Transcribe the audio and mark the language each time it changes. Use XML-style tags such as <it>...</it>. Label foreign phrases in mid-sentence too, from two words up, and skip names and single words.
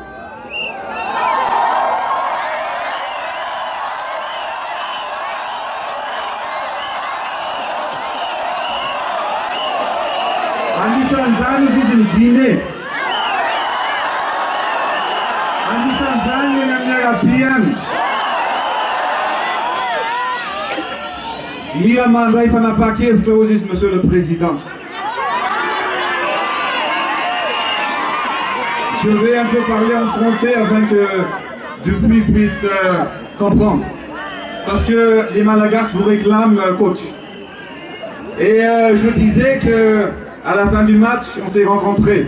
<mg>Anisan'izany izy ny Guinée. Anisan'izany eny amin'ny Arabia any. Mila mandray fanapahan-kevitra hozy izy,</mg> <fr>Monsieur le Président. Je vais un peu parler en français afin que Dupuis puisse comprendre. Parce que les Malagasy vous réclament, coach. Et je disais que à la fin du match, on s'est rencontrés.</fr>